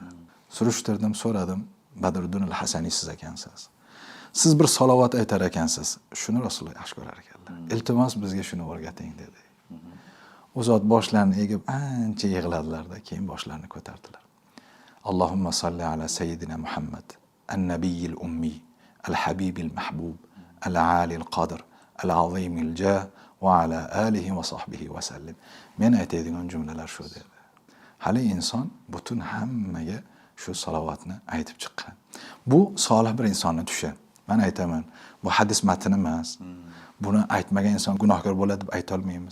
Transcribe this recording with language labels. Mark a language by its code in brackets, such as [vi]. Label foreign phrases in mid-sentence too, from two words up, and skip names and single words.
[uz] Surishtirdim, so'radim. Badruddin al-Hasaniy siz ekansiz. Siz bir salovat aytar ekansiz. Shuni Rasululloh yaxshi ko'rar ekanlar. Iltimos bizga shuni o'rgating dedi. U zot boshlarini egib ancha yig'ladilarda, keyin boshlarini ko'tardilar. [ar] اللهم صل على سيدنا محمد، النبي الأمي، الحبيب المحبوب، العالي القدر, العظيم الجاه وعلى آله وصحبه وسلم. [uz] Men aytadigan jumlalar shu dedi. Hali inson butun hammaga shu salovatni aytib chiqqan. Bu solih bir insonning tushi. Men aytaman, bu hadis matni emas. Buni aytmagan inson gunohkor bo'ladi deb ayta olmaymiz.